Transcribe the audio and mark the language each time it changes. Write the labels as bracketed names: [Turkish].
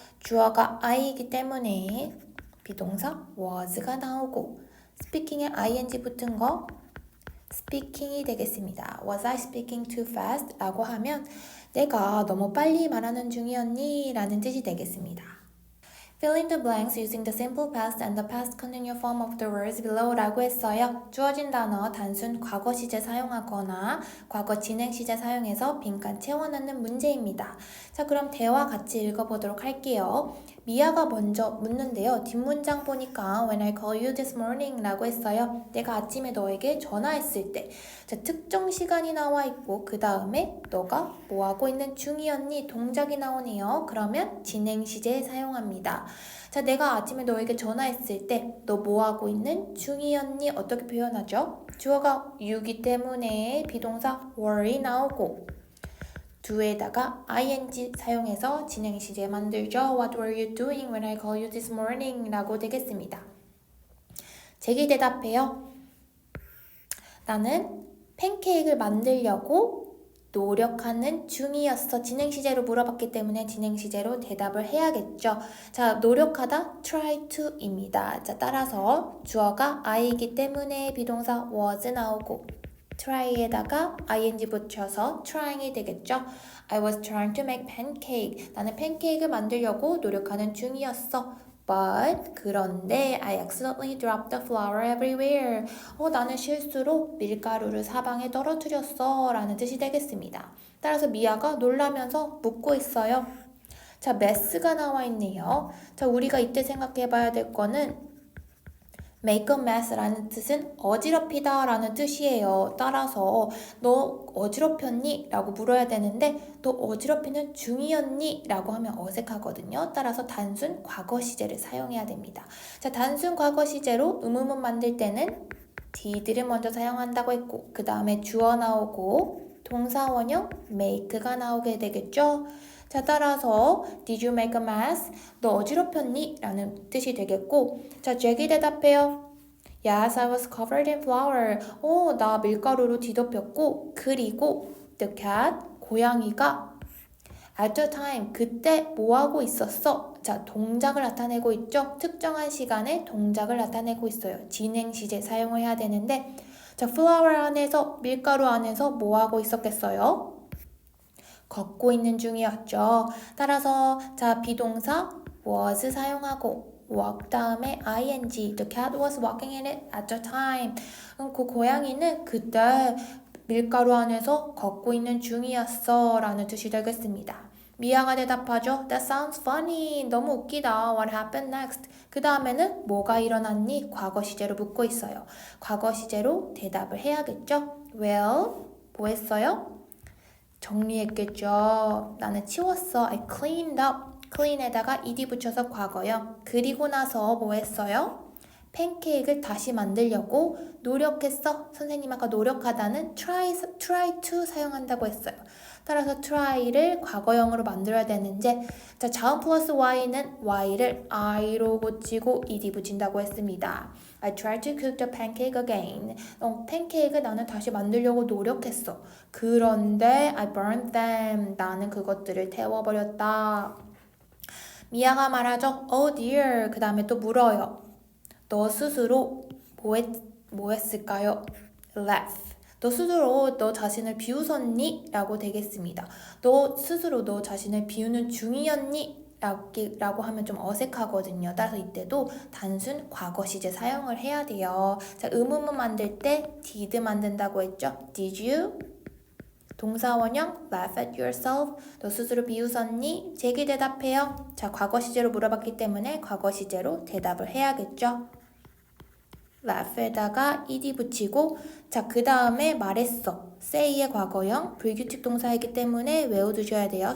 [Korean] 주어가 I이기 때문에 비동사 was가 나오고 speaking에 ing 붙은 거 speaking이 되겠습니다. [English] Was I speaking too fast? [Korean] 라고 하면 내가 너무 빨리 말하는 중이었니? 라는 뜻이 되겠습니다. [English] Fill in the blanks using the simple past and the past continuous form of the words below [Korean] 라고 했어요. 주어진 단어 단순 과거 시제 사용하거나 과거 진행 시제 사용해서 빈칸 채워넣는 문제입니다. 자, 그럼 대화 같이 읽어보도록 할게요. 미아가 먼저 묻는데요. 뒷문장 보니까 [English] When I call you this morning [Korean] 라고 했어요. 내가 아침에 너에게 전화했을 때. 자, 특정 시간이 나와 있고 그 다음에 너가 뭐 하고 있는 중이었니? 동작이 나오네요. 그러면 진행 시제 사용합니다. 자, 내가 아침에 너에게 전화했을 때 너 뭐 하고 있는 중이었니? 어떻게 표현하죠? 주어가 you이기 때문에 비동사 were이 나오고 do에다가 ing 사용해서 진행 시제 만들죠. [English] What were you doing when I called you this morning? [Korean] 라고 되겠습니다. 제기 대답해요. 나는 팬케이크를 만들려고 노력하는 중이었어. 진행 시제로 물어봤기 때문에 진행 시제로 대답을 해야겠죠. 자, 노력하다 try to입니다. 자, 따라서 주어가 I이기 때문에 비동사 was 나오고 try에다가 ing 붙여서 trying이 되겠죠. [English] I was trying to make pancake. [Korean] 나는 팬케이크를 만들려고 노력하는 중이었어. [English] But [Korean] 그런데 [English] I accidentally dropped the flour everywhere. [Korean] 나는 실수로 밀가루를 사방에 떨어뜨렸어 라는 뜻이 되겠습니다. 따라서 미아가 놀라면서 묻고 있어요. 자, mess가 나와 있네요. 자, 우리가 이때 생각해 봐야 될 거는 make a mess 라는 뜻은 어지럽히다 라는 뜻이에요. 따라서 너 어지럽혔니? 라고 물어야 되는데 너 어지럽히는 중이었니? 라고 하면 어색하거든요. 따라서 단순 과거 시제를 사용해야 됩니다. 자, 단순 과거 시제로 의문문 만들 때는 did를 먼저 사용한다고 했고 그 다음에 주어 나오고 동사 원형 make가 나오게 되겠죠. 자, 따라서 [English] Did you make a mess? [Korean] 너 어지럽혔니? 라는 뜻이 되겠고 자, 잭이 대답해요. [English] Yes, I was covered in flour. [Korean] 나 밀가루로 뒤덮였고 그리고 [English] the cat, [Korean] 고양이가 [English] at the time, [Korean] 그때 뭐하고 있었어? 자, 동작을 나타내고 있죠? 특정한 시간에 동작을 나타내고 있어요. 진행 시제 사용을 해야 되는데 자, flour 안에서, 밀가루 안에서 뭐하고 있었겠어요? 걷고 있는 중이었죠. 따라서 자, 비동사 [English] was [Korean] 사용하고 [English] walk [Korean] 다음에 [English] ing the cat was walking in it at the time. [Korean] 그 고양이는 그때 밀가루 안에서 걷고 있는 중이었어 라는 뜻이 되겠습니다. 미아가 대답하죠. [English] That sounds funny. [Korean] 너무 웃기다. [English] What happened next? [Korean] 그 다음에는 뭐가 일어났니? 과거 시제로 묻고 있어요. 과거 시제로 대답을 해야겠죠. Well, 뭐 했어요? 정리했겠죠. 나는 치웠어. [English] I cleaned up. [Korean] clean에다가 ed 붙여서 과거요. 그리고 나서 뭐 했어요? 팬케이크를 다시 만들려고 노력했어. 선생님 아까 노력하다는 try to 사용한다고 했어요. 따라서 try를 과거형으로 만들어야 되는데 자, 자음 플러스 y는 y를 i로 고치고 ed 붙인다고 했습니다. [English] I tried to cook the pancake again. [Korean] 팬케이크 나는 다시 만들려고 노력했어. 그런데 [English] I burned them. [Korean] 나는 그것들을 태워버렸다. 미아가 말하죠. [English] Oh dear. [Korean] 그 다음에 또 물어요. 너 스스로 뭐 했을까요? Laugh. 너 스스로 너 자신을 비웃었니? 라고 되겠습니다. 너 스스로 너 자신을 비우는 중이었니? 라고 하면 좀 어색하거든요. 따라서 이때도 단순 과거 시제 사용을 해야 돼요. 자, 의문문 만들 때 did 만든다고 했죠? [English] Did you? [Korean] 동사 원형 [English] laugh at yourself. [Korean] 너 스스로 비웃었니? 제기 대답해요. 자, 과거 시제로 물어봤기 때문에 과거 시제로 대답을 해야겠죠? laugh에다가 ed 붙이고 자, 그 다음에 말했어. say의 과거형 불규칙 동사이기 때문에 외워두셔야 돼요.